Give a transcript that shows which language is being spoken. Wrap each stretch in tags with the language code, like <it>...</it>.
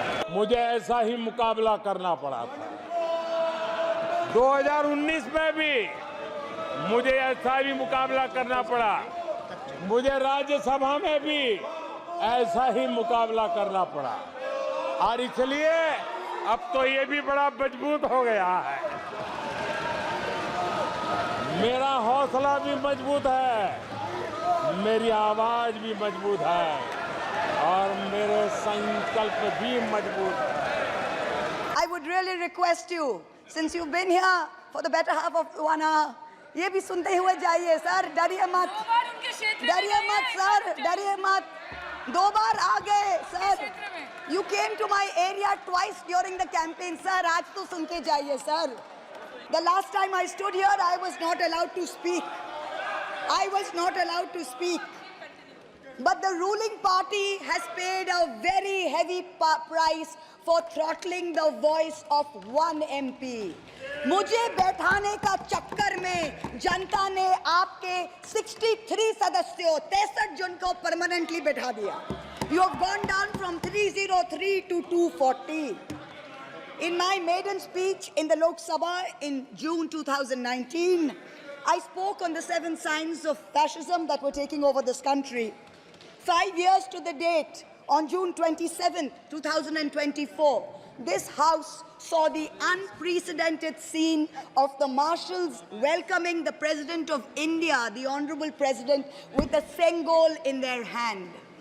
<hi>मुझे ऐसा ही मुकाबला करना पड़ा था 2019 में भी, मुझे ऐसा भी मुकाबला करना पड़ा, मुझे राज्यसभा में भी ऐसा ही मुकाबला करना पड़ा, और इसलिए अब तो ये भी बड़ा मजबूत हो गया है। मेरा हौसला भी मजबूत है, मेरी आवाज भी मजबूत है, और मेरे संकल्प भी मजबूत है।</hi> <en>I would really request you, since you've been here for the better half of 1 hour,</en> <hi>ये भी सुनते हुए जाइए सर, डरिए मत, डरिए मत सर, डरिए मत। दो बार आ गए sir.</hi> <en>You came to my area twice during the campaign, sir.</en> <hi>आज तो सुन के जाइए, sir.</hi> <en>The last time I stood here, I was not allowed to speak. I was not allowed to speak. But the ruling party has paid a very heavy price for throttling the voice of one MP.</en> <hi>मुझे बैठाने का चक्कर में जनता ने आपके 63 सदस्यों 63 जन को परमानेंटली बैठा दिया.</hi> <en>You have gone down from 303 to 240. In my maiden speech in the Lok Sabha in June 2019, I spoke on the 7 signs of fascism that were taking over this country. 5 years to the date, on June 27, 2024, this House saw the unprecedented scene of the marshals welcoming the President of India, the Honorable President, with a Sengol in their hand.</en>